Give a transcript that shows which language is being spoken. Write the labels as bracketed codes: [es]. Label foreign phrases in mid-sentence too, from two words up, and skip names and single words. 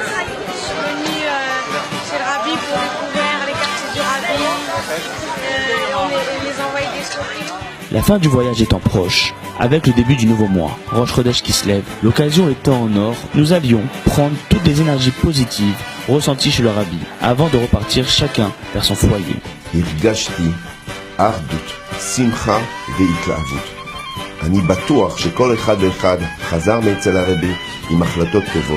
[fr] Je suis venue chez le Rabbi pour découvrir les quartiers du Rabbi. On les envoie des stories. La fin du voyage étant proche, avec le début du nouveau mois, Rosh Chodesh qui se lève, l'occasion étant en or, nous allions prendre toutes les énergies positives ressenties chez le Rabbi, avant de repartir chacun vers son foyer. [he] הרגשתי אחדות, שמחה והתלהבות. אני בטוח שכל אחד ואחד חזר מאצל הרבי עם החלטות טובות.